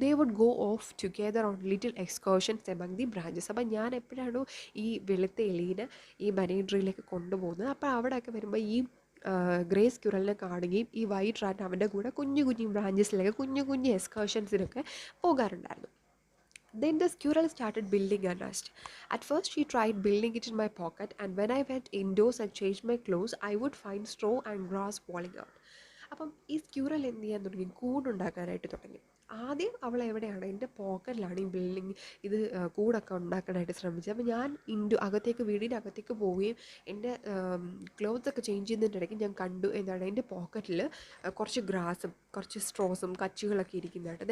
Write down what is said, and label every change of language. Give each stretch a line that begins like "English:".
English: They would go off together on little excursions among the branches.
Malayalam: അപ്പോൾ ഞാൻ എപ്പോഴാണോ ഈ വെളുത്ത എലീനെ ഈ ബനിയൻ ട്രീയിലേക്ക് കൊണ്ടുപോകുന്നത്, അപ്പോൾ അവിടെയൊക്കെ വരുമ്പോൾ ഈ ഗ്രേ സ്ക്യൂറലിനെ കാണുകയും ഈ വൈറ്റ് റാറ്റ് അവൻ്റെ കൂടെ കുഞ്ഞു ബ്രാഞ്ചസിലൊക്കെ കുഞ്ഞു എക്സ്കർഷൻസിനൊക്കെ പോകാറുണ്ടായിരുന്നു.
English: Then the squirrel started building a nest. At first she tried building it in my pocket, and when I went indoors and changed my clothes, I would find straw and grass falling out.
Malayalam: അപ്പം ഈ squirrel എന്ത് ചെയ്യാൻ തുടങ്ങി, കൂടുണ്ടാക്കാനായിട്ട് തുടങ്ങി. ആദ്യം അവൾ എവിടെയാണ്, എൻ്റെ പോക്കറ്റിലാണ് ഈ ബിൽഡിങ് ഇത് കൂടൊക്കെ ഉണ്ടാക്കാനായിട്ട് ശ്രമിച്ചത്. അപ്പോൾ ഞാൻ വീടിൻ്റെ അകത്തേക്ക് പോവുകയും എൻ്റെ ക്ലോത്ത്സൊക്കെ ചേഞ്ച് ചെയ്യുന്നതിൻ്റെ ഇടയ്ക്ക് ഞാൻ കണ്ടു എന്താണ്, എൻ്റെ പോക്കറ്റിൽ കുറച്ച് ഗ്രാസും കുറച്ച് സ്ട്രോസും കച്ചികളൊക്കെ ഇരിക്കുന്നതായിട്ട്.